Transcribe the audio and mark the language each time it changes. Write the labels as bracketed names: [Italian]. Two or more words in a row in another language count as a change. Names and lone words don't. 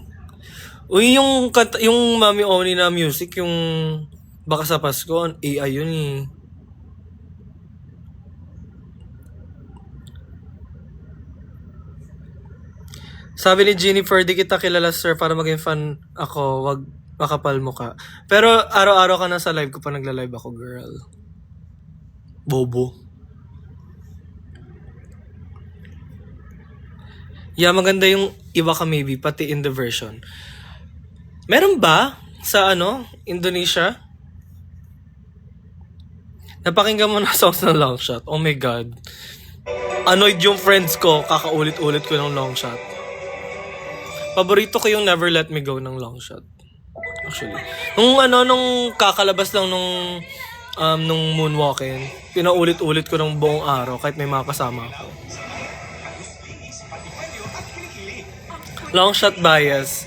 [Filipino] Uy, yung Mami Oni na music, yung Baka sa Pasko, AI yun eh. Sabi ni Jennifer, di kita kilala, sir, para maging fan ako, wag makapal mo ka. Pero araw-araw ka na sa live ko pa nagla-live ako, girl. Bobo. Yeah, maganda yung Iwaka Maybe, pati [English] in the version. [Filipino] Meron ba sa Indonesia? Napakinggan mo na songs ng Longshot. [English] Oh my God. [Filipino] Annoyed yung friends ko, kakaulit-ulit ko ng Longshot. Paborito ko yung Never Let Me Go ng Longshot. Actually. Nung kakalabas lang nung Moonwalking, pinaulit-ulit ko ng buong araw kahit may mga kasama ako. Longshot bias.